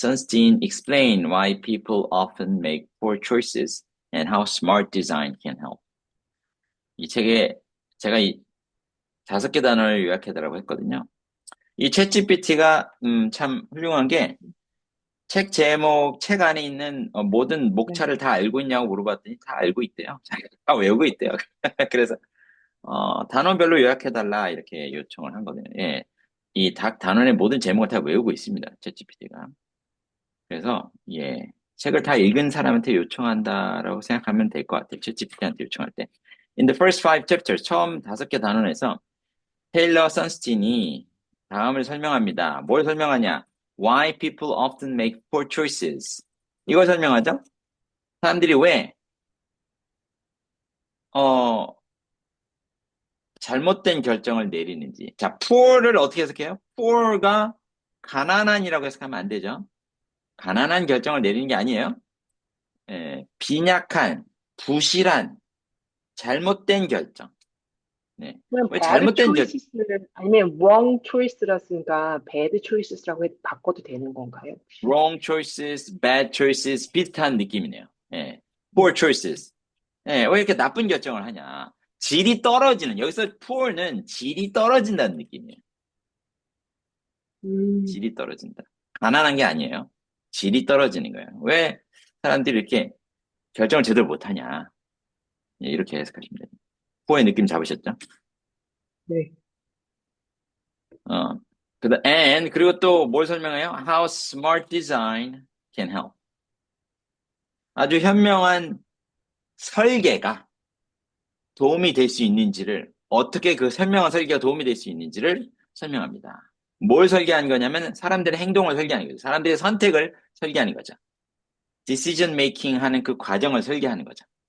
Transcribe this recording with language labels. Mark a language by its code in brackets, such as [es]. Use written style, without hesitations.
[en] Sunstein explain why people often make poor choices and how smart design can help. [ko] 이 책에 제가 이 5개 단어를 요약해달라고 했거든요. 이 챗GPT가 참 훌륭한 게 책 제목, 책 안에 있는 모든 네. 목차를 다 알고 있냐고 물어봤더니 다 알고 있대요. 다 외우고 있대요. 그래서 단원별로 요약해달라 이렇게 요청을 한 거거든요. 예, 이 단원의 모든 제목을 다 외우고 있습니다. 챗GPT가. 그래서 예, 책을 다 읽은 사람한테 요청한다라고 생각하면 될 것 같아요. 챗GPT한테 요청할 때. [en] In the first five chapters, [ko] 처음 5개 단원에서 테일러 선스틴이 다음을 설명합니다. 뭘 설명하냐? [en] Why people often make poor choices. [ko] 이걸 설명하죠? 사람들이 왜, 어, 잘못된 결정을 내리는지. 자, poor를 어떻게 해석해요? poor가 가난한이라고 해석하면 안 되죠. 가난한 결정을 내리는 게 아니에요. 예, 빈약한, 부실한, 잘못된 결정. 네. 그냥 왜 [en] bad [ko] 잘못된 결, choices를, 아니면 [en] wrong choices [ko] 라으니까 [en] bad choices [ko] 라고 바꿔도 되는 건가요, 혹시? [en] wrong choices, bad choices, [ko] 비슷한 느낌이네요. [en] 예. poor [ko] 네. [en] choices. [ko] 예, 왜 이렇게 나쁜 결정을 하냐. 질이 떨어지는, 여기서 poor는 질이 떨어진다는 느낌이에요. 음, 질이 떨어진다. 가난한 게 아니에요. 질이 떨어지는 거예요. 왜 사람들이 이렇게 결정을 제대로 못하냐. 예, 이렇게 해석하시면 됩니다. poor의 느낌 잡으셨죠? 네. 어, 그리고 또 뭘 설명해요? [en] How smart design can help. [ko] 아주 현명한 설계가 도움이 될 수 있는지를, 어떻게 그 현명한 설계가 도움이 될 수 있는지를 설명합니다. 뭘 설계하는 거냐면 사람들의 행동을 설계하는 거죠. 사람들의 선택을 설계하는 거죠. [en] decision making [ko] 하는 그 과정을 설계하는 거죠.